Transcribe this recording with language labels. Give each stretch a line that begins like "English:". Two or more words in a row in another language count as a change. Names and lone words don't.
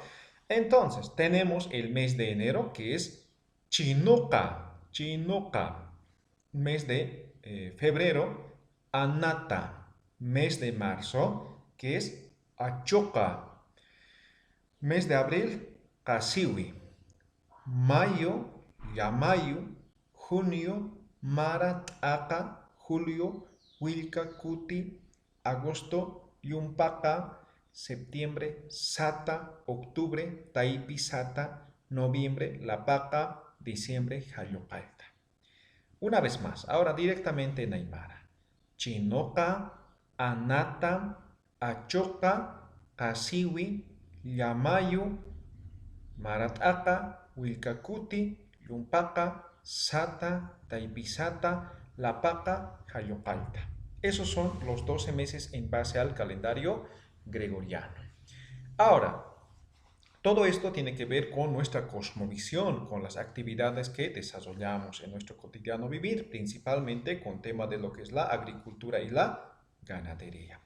Spanish: Entonces, tenemos el mes de enero, que es Chinoca, Chinoca. Mes de febrero, Anata. Mes de marzo, que es Achoca. Mes de abril, Casiwi. Mayo, Yamayu. Junio, Marataka, julio, Huilcacuti, agosto, Yumpaca, septiembre, Sata, octubre, Taipisata, noviembre, La Paca, diciembre, Jayopalta. Una vez más, ahora directamente en Aymara.
Aymara: Chinoca, Anata, Achoca, Casiwi, Yamayu, Marataka, Huilcacuti, Yumpaca, Sata, Taipisata, La Paca, Jayopalta.
Spanish: Esos son los 12 meses en base al calendario gregoriano. Ahora, todo esto tiene que ver con nuestra cosmovisión, con las actividades que desarrollamos en nuestro cotidiano vivir, principalmente con tema de lo que es la agricultura y la ganadería.